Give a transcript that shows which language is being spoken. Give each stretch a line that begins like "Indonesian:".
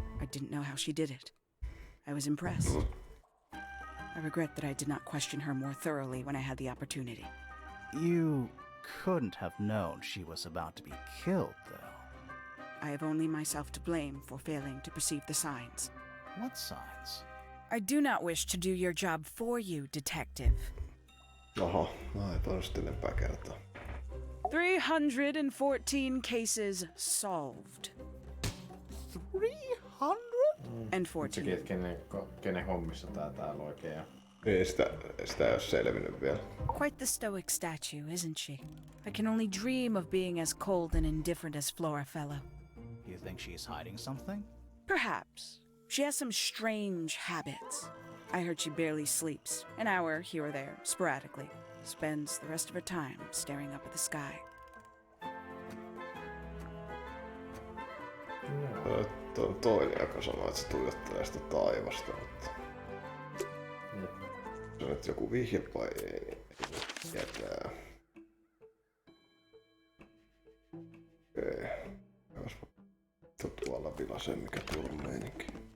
English: I didn't know how she did it. I was impressed. I regret that I did not question her more thoroughly when I had the opportunity. You couldn't have known she was about to be killed, though. I have only myself to blame for failing to perceive the signs. What signs? I do not wish to do your job for you, detective.
Finnish: Oho, mä ei toista enempää kertaa.
English: 314 cases solved. 300? And
Finnish: Sekin,
English: 14.
Finnish: että kenen hommissa täällä oikein on. Niin, sitä ei ole selvinnyt vielä.
English: Quite the stoic statue, isn't she? I can only dream of being as cold and indifferent as Flora Fellow. You think she's hiding something? Perhaps. She has some strange habits. I heard she barely sleeps, an hour here or there, sporadically. Spends the rest of her time staring up at the sky.
Finnish: Tuo on toinen, joka sanoo, että se tuijottelee sitä taivasta, mutta... Se on nyt joku vihje vai ei jätää. Okei. Jospa tuolla vilasee mikä tuolla meininki.